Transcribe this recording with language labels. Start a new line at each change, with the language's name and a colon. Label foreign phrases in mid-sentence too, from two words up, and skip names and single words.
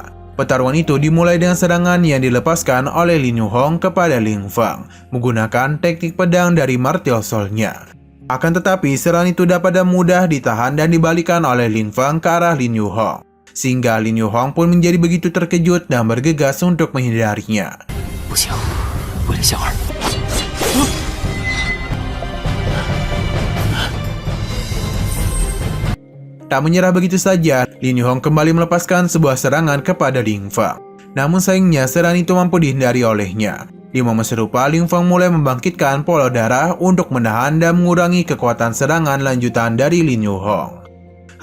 Indonesian: Pertarungan itu dimulai dengan serangan yang dilepaskan oleh Lin Yuhong kepada Ling Feng menggunakan teknik pedang dari
English: martial soul-
Indonesian: nya. Akan tetapi, serangan itu dapat mudah ditahan dan dibalikan oleh Ling Feng ke arah Lin Yuhong, sehingga Lin Yuhong pun menjadi begitu terkejut dan bergegas untuk menghindarinya.
Chinese: 不行，为了香儿。
Indonesian: Tak menyerah begitu saja, Lin Yuhong kembali melepaskan sebuah serangan kepada Ling Feng. Namun sayangnya serangan itu mampu dihindari olehnya. Di momen serupa, Ling Feng mulai membangkitkan pola darah untuk menahan dan mengurangi kekuatan serangan lanjutan dari Lin Yuhong.